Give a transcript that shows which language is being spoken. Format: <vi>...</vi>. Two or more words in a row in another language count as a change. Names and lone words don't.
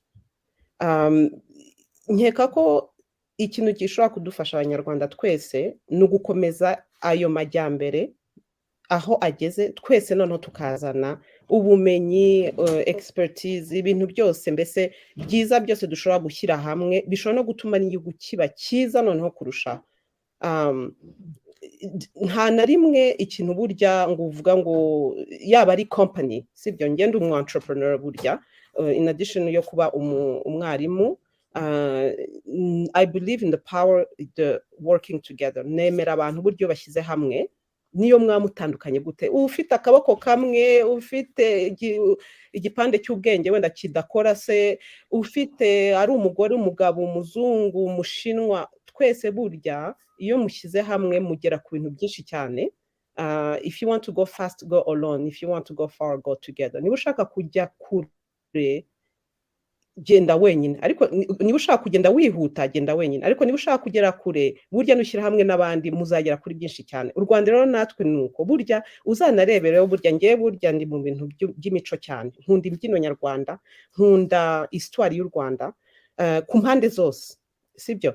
<rw>Nkeka ko ikintu gishobora kudufasha abanyarwanda twese ni ugukomeza ayo majyambere aho ageze, twese noneho tukazana ubumenyi, expertise, ibintu byose mbese byiza byose dushobora gushyira hamwe, bishobora no gutuma n'igihugu kiba cyiza noneho kurushaho. Nta na rimwe ikintu burya ngo uvuga ngo yaba ari company, sibyo, ngende umu entrepreneur burya,</rw> <en>in addition</en> <rw>yo kuba umwarimu,</rw> <en>I believe in the power the working together.</en> <rw>Nemera abantu buryo bashyize hamwe niyo mwamutandukanye gute, ufite akaboko kamwe, ufite igipande cy'ubwenge wenda kidakora se, ufite ari umugore, umugabo, umuzungu, umushinwa, twese burya iyo mushyize hamwe mugera ku bintu byinshi cyane.</rw> <en>If you want to go fast, go alone. If you want to go far, go together.</en> <rw>Niba ushaka kujya kure, genda wenyine, ariko niba ushaka kugenda wihuta, genda wenyine, ariko niba ushaka kugera kure, burya nushyira hamwe n'abandi muzagera kuri byinshi cyane. U Rwanda rero natwe nuko burya uzanarebereho, burya ngewe burya ndi mu bintu by'imico cyane, nkunda imbyino nyarwanda, nkunda histoire y'u Rwanda ku mpande zose, sibyo.</rw>